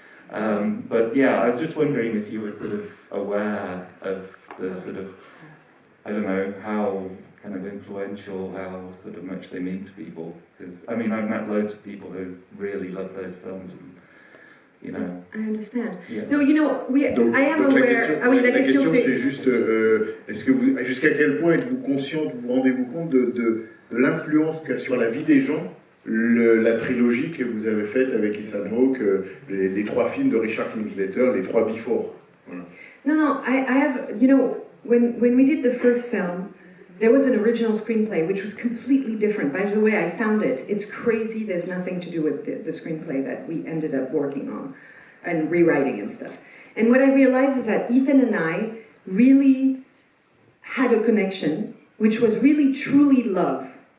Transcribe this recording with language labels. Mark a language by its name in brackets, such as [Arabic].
[English] But yeah, I was just wondering if you were sort of aware of the sort of, I don't know, how kind of influential, how sort of much they mean to people. Because, I mean, I've met loads of people who really love those films. And, you know. I understand. Yeah. No, you know, I am aware. [French] La question, c'est juste, est-ce que jusqu'à quel point êtes-vous consciente, vous rendez-vous compte de l'influence qu'a sur la vie des gens la trilogie que vous avez faite avec Ethan Hawke, les 3 films de Richard Linklater, les 3 Before. Voilà. [English] No, I have, you know, when we did the first film, there was an original screenplay which was completely different. By the way, I found it. It's crazy. There's nothing to do with the screenplay that we ended up working on and rewriting and stuff. And what I realized is that Ethan and I really had a connection, which was really truly love.